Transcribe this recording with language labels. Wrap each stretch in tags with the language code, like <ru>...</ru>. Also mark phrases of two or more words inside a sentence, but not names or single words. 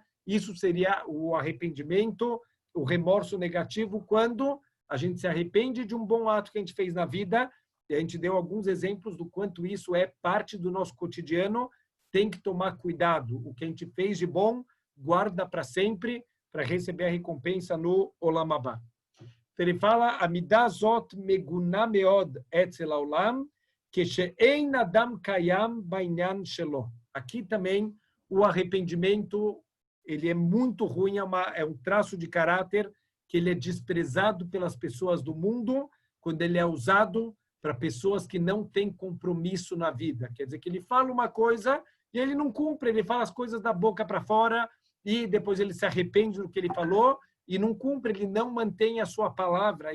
<pt>Isso seria o arrependimento, o remorso negativo, quando a gente se arrepende de um bom ato que a gente fez na vida. E a gente deu alguns exemplos do quanto isso é parte do nosso cotidiano. Tem que tomar cuidado. O que a gente fez de bom, guarda para sempre, para receber a recompensa no</pt> <he>עולם הבא.</he> <pt>Ele fala,</pt> <he>המידה זו מגונה מאוד אצל העולם, כשאין אדם קיים בעניין שלו.</he> <pt>Aqui também o arrependimento ele é muito ruim, é um traço de caráter que ele é desprezado pelas pessoas do mundo quando ele é usado para pessoas que não têm compromisso na vida. Quer dizer que ele fala uma coisa e ele não cumpre, ele fala as coisas da boca para fora e depois ele se arrepende do que ele falou e não cumpre, ele não mantém a sua palavra.</pt>